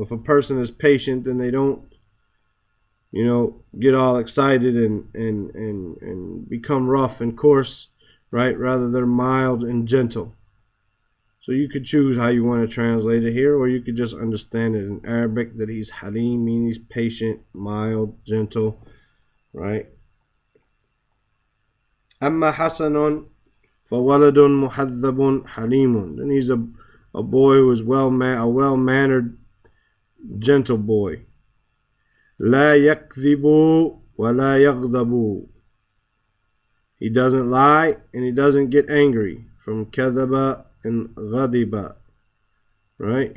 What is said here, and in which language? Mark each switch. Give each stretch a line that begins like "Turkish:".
English: If a person is patient, then they don't, get all excited and become rough and coarse, right? Rather, they're mild and gentle. So you could choose how you want to translate it here, or you could just understand it in Arabic that he's halim, meaning he's patient, mild, gentle, right?
Arabic: Amma Hasanun فَوَلَدٌ مُحَذَّبٌ حَلِيمٌ.
English: Then he's a boy who is a well-mannered, gentle boy.
Arabic: لا يكذب ولا يغضب.
English: He doesn't lie and he doesn't get angry. From kadaba and ghadiba. Right?